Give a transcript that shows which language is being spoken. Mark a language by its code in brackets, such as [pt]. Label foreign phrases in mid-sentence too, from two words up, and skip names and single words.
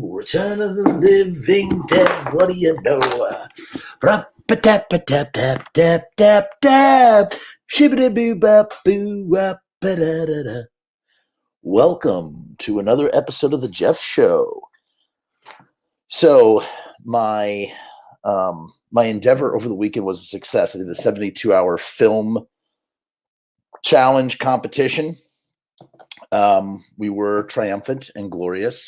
[en] Return of the Living Dead. What do you know? Rap-a-tap-a-tap-tap-tap-tap-tap. Shibbity-boo-bop-boo-wop-ba-da-da-da. Welcome to another episode of The Jeff Show. So my endeavor over the weekend was a success. I did a 72-hour film challenge competition. We were triumphant and glorious.